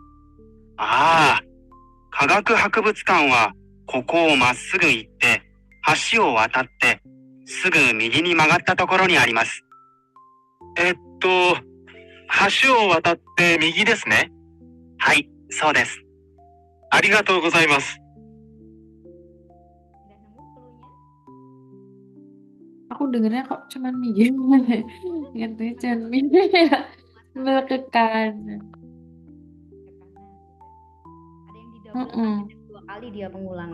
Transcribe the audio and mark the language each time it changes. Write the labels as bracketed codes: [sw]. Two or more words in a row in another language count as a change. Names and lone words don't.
[ja] ああ、科学博物館はここをまっすぐ行って橋を渡ってすぐ右に曲がったところにあります。橋を渡って右ですね。はい、そうです。ありがとうございます。 [id] Udah nemu clue-nya? Aku dengernya kok cuman Migi. Ingatnya cuman Migi ya. Sebelah ke kanan. Ada yang di double dua kali dia pengulangan.